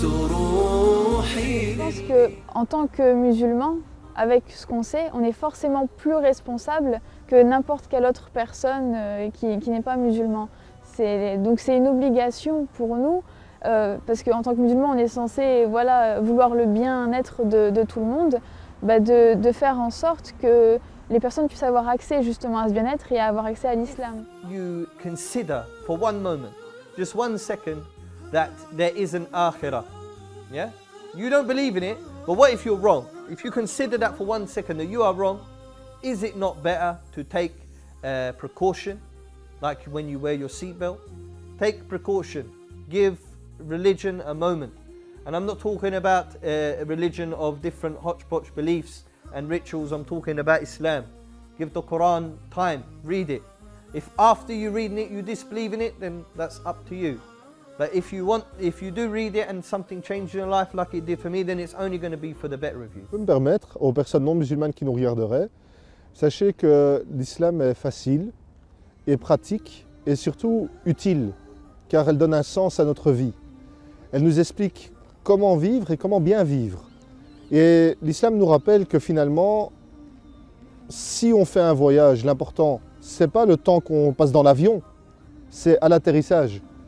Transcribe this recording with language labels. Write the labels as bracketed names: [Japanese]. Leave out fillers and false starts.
[French] Je pense qu'en tant que musulman, avec ce qu'on sait, on est forcément plus responsable que n'importe quelle autre personne qui n'est pas musulman. Donc c'est une obligation pour nous, parce qu'en tant que musulman, on est censé vouloir le bien-être de tout le monde, de faire en sorte que les personnes puissent avoir accès justement à ce bien-être et à avoir accès à l'islam. [English] You consider for one moment, just 1 second, that there is an akhirah. Yeah? You don't believe in it, but what if you're wrong? If you consider that for 1 second that you are wrong, is it not better to take precaution, like when you wear your seatbelt? Take precaution, give religion a moment. And I'm not talking about a religion of different hodgepodge beliefs and rituals, I'm talking about Islam. Give the Quran time, read it. If after you reading it you disbelieve in it, then that's up to you. But if you do read it and something changed in your life like it did for me, then it's only going to be for the better of you. [French] Je peux me permettre, aux personnes non musulmanes qui nous regarderaient, sachez que l'islam est facile et pratique et surtout utile, car elle donne un sens à notre vie. Elle nous explique comment vivre et comment bien vivre. Et l'islam nous rappelle que finalement, si on fait un voyage, l'important, ce n'est pas le temps qu'on passe dans l'avion, c'est à l'atterrissage.